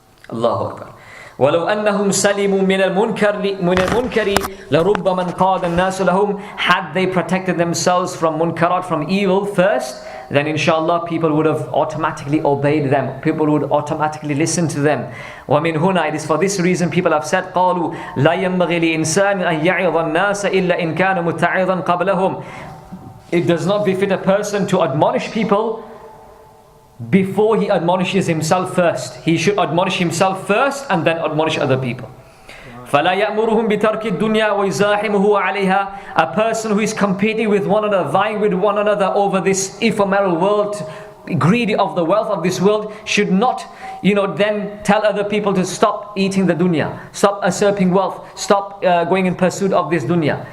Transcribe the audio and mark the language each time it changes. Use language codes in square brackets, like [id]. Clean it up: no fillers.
[ar] Allahu Akbar. وَلَوْ أَنَّهُمْ سَلِمُوا مِنَ الْمُنْكَرِ لَرُبَّمَنْ قَادَ النَّاسُ لَهُمْ. [en] Had they protected themselves from munkarat, from evil first, then inshallah people would have automatically obeyed them. People would automatically listen to them. [ar] وَمِنْ هُنَا, [en] it is for this reason people have said, [ar] قَالُوا لَا يَنْبَغِي لِإِنسَانٍ أَنْ يَعِظَ النَّاسَ إِلَّا إِنْ كَانَ مُتَّعِظًا قَبْلَهُمْ. [en] It does not befit a person to admonish people before he admonishes himself first. He should admonish himself first and then admonish other people. [ar] فَلَا يَأْمُرُهُمْ بِتَرْكِ الدُّنْيَا وَيُزَاحِمُهُ عَلَيْهَا. [en] A person who is competing with one another, vying with one another over this ephemeral world, greedy of the wealth of this world, should not, then tell other people to stop eating the dunya, stop usurping wealth, stop going in pursuit of this dunya.